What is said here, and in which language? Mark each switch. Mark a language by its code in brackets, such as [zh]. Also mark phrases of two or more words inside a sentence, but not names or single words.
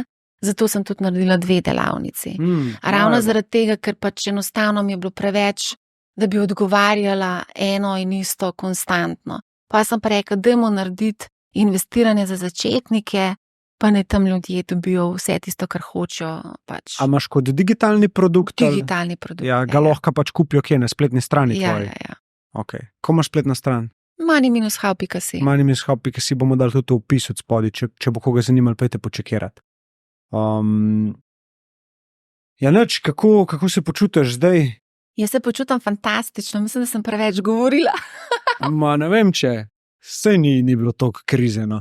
[sl] Zato sem tudi naredila 2 delavnici. Ravno zaradi tega, ker pač enostavno mi je bilo preveč, da bi odgovarjala eno in isto konstantno. Pa sem pa rekla, dajmo narediti investiranje za začetnike, pa ne tam ljudje dobijo vse tisto, kar hočejo. Pač. A imaš kot digitalni produkt? Digitalni produkt. Ja, ga lahko pač kupijo kje, na spletni strani tvoji? Ja. Okay. Ko imaš spletna stran? money-how.si. Money-how.si bomo dali tudi v opis od spodaj, če bo koga zanimalo, pojte počekirati. Ja, nič, kako se počutiš zdaj? Jaz se počutim fantastično, mislim, da sem preveč govorila. Ma ne vem, če saj ni bilo toliko krize, no.